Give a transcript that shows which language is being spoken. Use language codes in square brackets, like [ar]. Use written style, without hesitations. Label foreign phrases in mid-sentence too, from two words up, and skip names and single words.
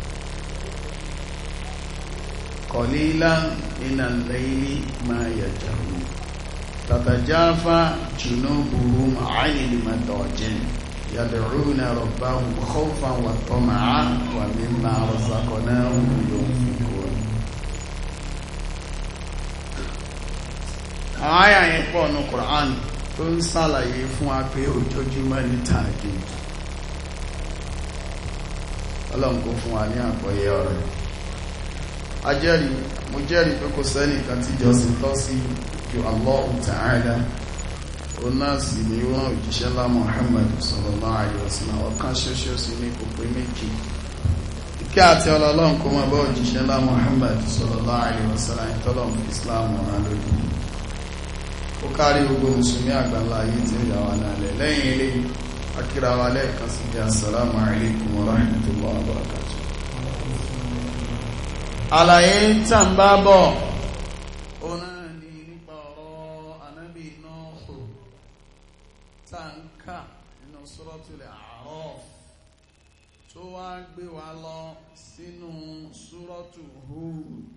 [ar] قليلا من الليل ما يجعلون تتجافى جنوبهم عن المضاجع يدعون ربهم خوفا وطمعا ومما رزقناهم ينفقون. [yo] Àyà yẹn pọ̀ ní Qur'an tó ń ṣàlàyé fún wa pé ojoojúmọ́ ní tahajjud. Ọlọ́run kó fún wa ní àgbọ́yé ọ̀rọ̀. Mo jẹ́rìí pé kò sẹ́nìkan tí jọ́sìn tọ́ sí ju [ar] الله تعالى. [yo] Ó náà sì ní wọ́n òjíṣẹ́ lá Muhammad [ar] صلى الله عليه وسلم [yo] ọ̀kan ṣoṣo sí ní kò pé méjì. Ìkẹ́ àti Ọlọ́run kó máa bá òjíṣẹ́ lá Muhammad [ar] صلى الله عليه وسلم [yo] ìtọ́lọ́run fi Islam rán lójú. Ó kárí gbogbo mùsùlùmí àgbàlá ayé tí ó yà wá nálẹ̀. Lẹ́yìn ilé akíra wa lẹ́ẹ̀kan sí bí [ar] السلام عليكم ورحمة الله وبركاته. [yo] Àlàyé tá ń bá bọ̀ ọ̀nà ni nípa ọ̀rọ̀ Ànábì Nuhu tá ń kà nínú Suratul A'raf tó wá gbé wa lọ sínú Suratu Hud.